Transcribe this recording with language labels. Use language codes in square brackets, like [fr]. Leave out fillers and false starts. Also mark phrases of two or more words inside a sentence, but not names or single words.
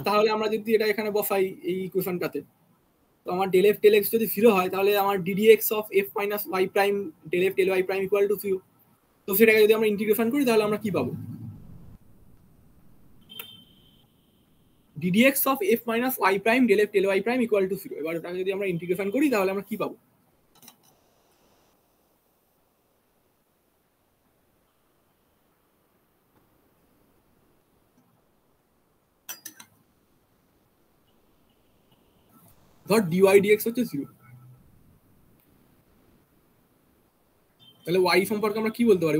[bn] তাহলে আমরা যদি এটা এখানে বসাই এই ইকুয়েশনটাতে, তো আমার [en] del f del x [bn] যদি 0 হয় তাহলে আমার [en] ddx of f minus y prime del f del y prime equal to [bn] 0। তো সেটাকে যদি আমরা ইন্টিগ্রেশন করি তাহলে আমরা কি পাবো, [en] ddx of f minus y prime del f del y prime equal to 0। [bn] এবার ওটাকে যদি আমরা ইন্টিগ্রেশন করি তাহলে আমরা কি পাবো? ধর [en] dy dx [bn] হচ্ছে 0, তাহলে y সম্পর্কে আমরা কি বলতে পারি?